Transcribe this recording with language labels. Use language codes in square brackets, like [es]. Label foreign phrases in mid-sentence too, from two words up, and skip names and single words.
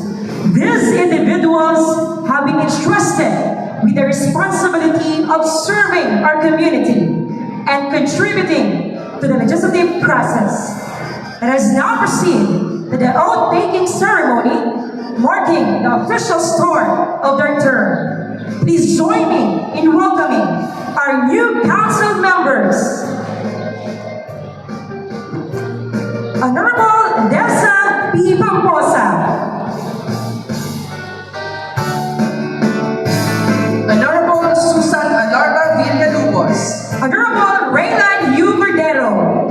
[en] These individuals have been entrusted with the responsibility of serving our community and contributing to the legislative process. Let us now proceed to the oath-taking ceremony marking the official start of their term. Please join me in welcoming our new council members. Honorable Dessa P. Pamposa, Honorable Susan Alarga Villalobos, Honorable Raylan U. Cordero,